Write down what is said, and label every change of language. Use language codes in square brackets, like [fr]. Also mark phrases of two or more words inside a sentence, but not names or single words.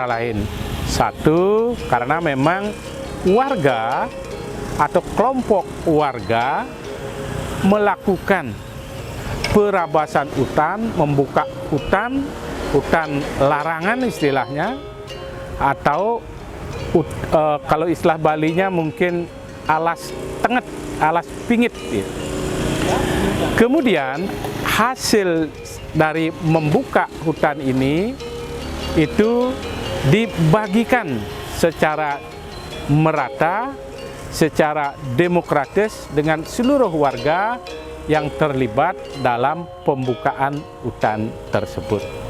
[id] lain, satu, karena memang warga atau kelompok warga melakukan perabasan hutan, membuka hutan larangan istilahnya, atau kalau istilah Balinya mungkin [ban] alas tenget, alas pingit. [id] Kemudian hasil dari membuka hutan ini itu dibagikan secara merata, secara demokratis dengan seluruh warga yang terlibat dalam pembukaan hutan tersebut.